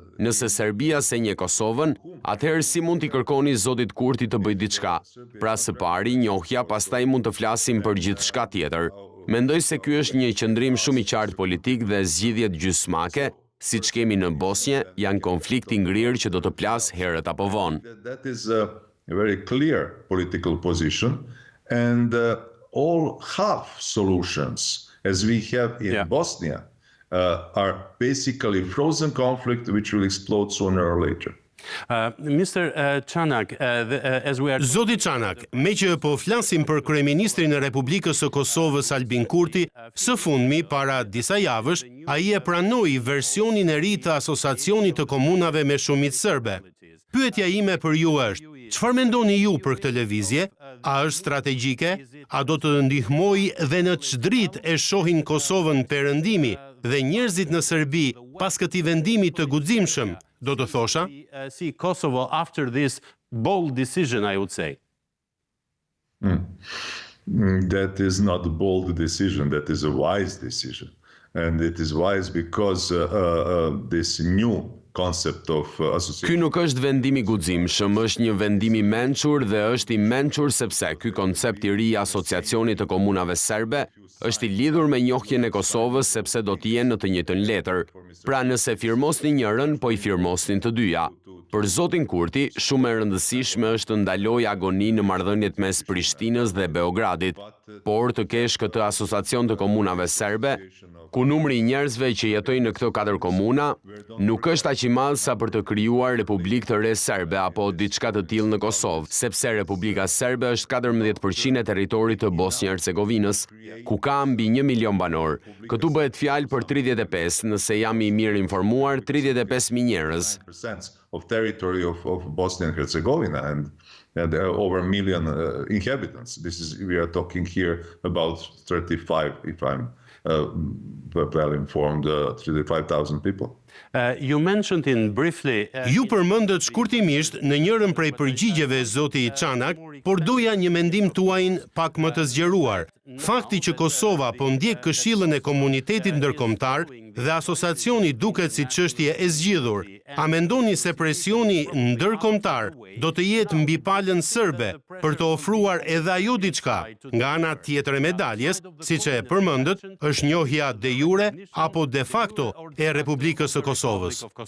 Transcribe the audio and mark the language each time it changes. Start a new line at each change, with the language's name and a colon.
Albanian: Nëse Serbia se njeh Kosovën, atëherë si mund t'i kërkoni zotit Kurti të bëjë diçka? Pra së pari njohja, pastaj mund të flasim për gjithçka tjetër. Mendoj se ky është një qëndrim shumë i qartë politik dhe zgjidhjet gjysmake, siç kemi në Bosnjë, janë konflikti ngrirë që do të plas herët apo vonë.
English: That is a very clear political position, and all half solutions, as we have in Bosnia, are basically frozen conflict which will explode sooner or later. Mr.
Albanian: Çanak, Zoti Çanak, me që po flasim për kryeministrin e Republikës së Kosovës Albin Kurti, së fundmi para disa javësh, ai e pranoi versionin e ri të Asociacionit të Komunave me Shumicë Serbe. Pyetja ime për ju është: çfarë mendoni ju për këtë lëvizje? A është strategjike? A do të ndihmojë dhe në ç'dritë e shohin Kosovën perëndimi dhe njerëzit në Serbi pas këtij vendimi të guximshëm? Do të thosha?
English: See Kosovo after this bold decision, I would say. That is not a bold decision, that is a wise decision. And it is wise because this new concept of association.
Albanian: Ky nuk është vendim i guximshëm, është një vendim i mençur dhe është i mençur sepse ky koncept i ri i asociacionit të komunave serbe është i lidhur me njohjen e Kosovës sepse do të jenë në të njëjtën letër. Pra nëse firmosni njërin, po i firmosnin të dyja. Për zotin Kurti, shumë e rëndësishme është të ndaloj agoni në marrëdhëniet mes Prishtinës dhe Beogradit, por të kesh këtë asociacion të komunave serbe, ku numri i njerëzve që jetojnë në këto 4 komuna nuk është aq i madh sa për të krijuar Republikë të re serbe apo diçka të tillë në Kosovë, sepse Republika Serbe është 14% e territorit të Bosnjë-Hercegovinës, ku ka mbi 1 milion banor. Këtu bëhet fjalë për 35, nëse jam i mirë informuar, 35.000 njerëz.
English: Of territory of Bosnia and Herzegovina and over 1 million inhabitants. We are talking here about 35, if I'm well informed, 35,000 people. You mentioned in briefly...
Albanian: Ju përmendët shkurtimisht në njërin prej përgjigjeve zoti Çanak, por doja një mendim tuajin pak më të zgjeruar. Fakti që Kosova po ndjek këshillën e komunitetit ndërkombëtar dhe asociacioni duket si çështje e zgjidhur, a mendoni se presioni ndërkombëtar do të jetë mbi palën serbe për të ofruar edhe ajo diçka nga ana tjetër e medaljes, siç e përmendët, është njohja de jure apo de facto e Republikës së Kosovës?